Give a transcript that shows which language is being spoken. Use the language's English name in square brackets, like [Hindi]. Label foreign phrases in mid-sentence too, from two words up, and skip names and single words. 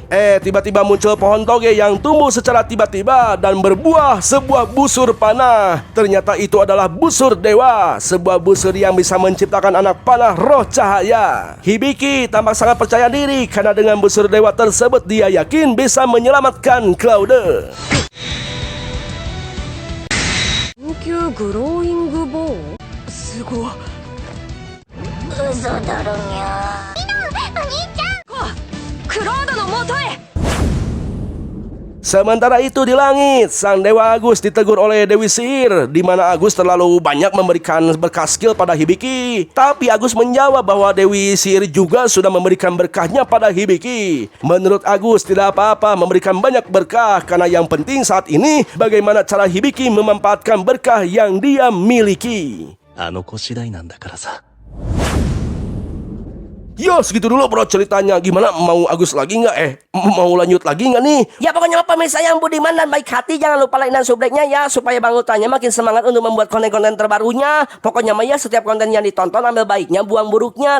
[Indonesian] Tiba-tiba muncul pohon toge yang tumbuh secara tiba-tiba dan berbuah sebuah busur panah. Ternyata itu adalah busur dewa, sebuah busur yang bisa menciptakan anak panah roh cahaya. Hibiki tampak sangat percaya diri karena dengan busur dewa tersebut dia yakin bisa menyelamatkan Claude. [Japanese] 緊急グローイングボーン。すごい。嘘だろにゃ。お兄ちゃん。クロードの元へ。 [Indonesian] Sementara itu di langit, sang Dewa Agus ditegur oleh Dewi Sihir, di mana Agus terlalu banyak memberikan berkah skill pada Hibiki. Tapi Agus menjawab bahwa Dewi Sihir juga sudah memberikan berkahnya pada Hibiki. Menurut Agus tidak apa-apa memberikan banyak berkah, karena yang penting saat ini bagaimana cara Hibiki memanfaatkan berkah yang dia miliki. [Japanese] あの子次第なんだからさ。 [Indonesian] Yo, segitu dulu bro ceritanya. Gimana, mau Agus lagi nggak? Mau lanjut lagi nggak nih? Ya pokoknya pemirsa yang budiman dan baik hati, jangan lupa like dan subscribe-nya ya, supaya Bang Ultanya makin semangat untuk membuat konten-konten terbarunya. Pokoknya mah ya, setiap konten yang ditonton ambil baiknya, buang buruknya.